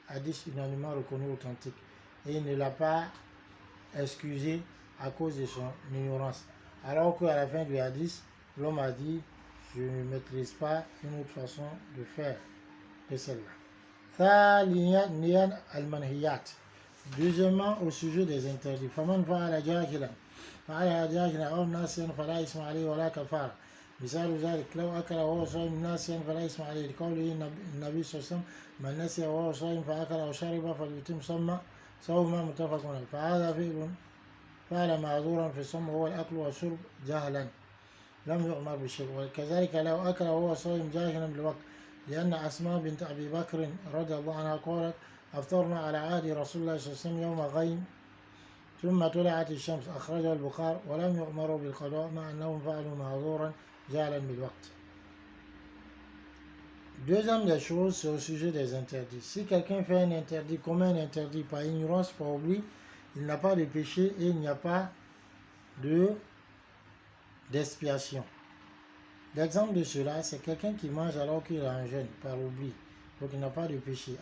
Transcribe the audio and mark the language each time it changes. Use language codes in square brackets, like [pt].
[fr] Hadith unanimement reconnu authentique. Et il ne l'a pas excusé à cause de son ignorance. Alors qu'à la fin du hadith, l'homme a dit je ne maîtrise pas une autre façon de faire que celle-là. [ar] ثانيا المنهيات. [fr] Deuxièmement, au sujet des interdits. [ar] فمن فعل جاهلا فعلها جاهلا أو ناسيا فلا إثم عليه ولا كفارة. مثال ذلك لو أكل وهو صائم ناسيا فلا إثم عليه لقوله النبي صلى الله عليه وسلم من نسي وهو صائم فأكل أو شرب فليتم صوما متفق عليه. فهذا فعل معذورا في الصوم وهو الأكل والشرب جهلا لم يؤمر بالشيء. وكذلك لو أكل وهو صائم جاهلا بالوقت لأن أسماء بنت أبي بكر رضي الله عنها قالت أفطرنا على عهد رسول الله صلى الله عليه وسلم يوم غيم ثم طلعت الشمس أخرجه البخاري ولم يؤمروا بالقضاء مع أنهم فعلوا معذورا جهلا بالوقت. [fr] Deuxième des choses, c'est au sujet des interdits. Si quelqu'un fait un interdit, commet un interdit par ignorance, par oubli, il n'a pas de péché et il n'y a pas d'expiation. L'exemple de cela, c'est quelqu'un qui mange alors qu'il est en jeûne, par oubli. Donc il n'a pas de péché.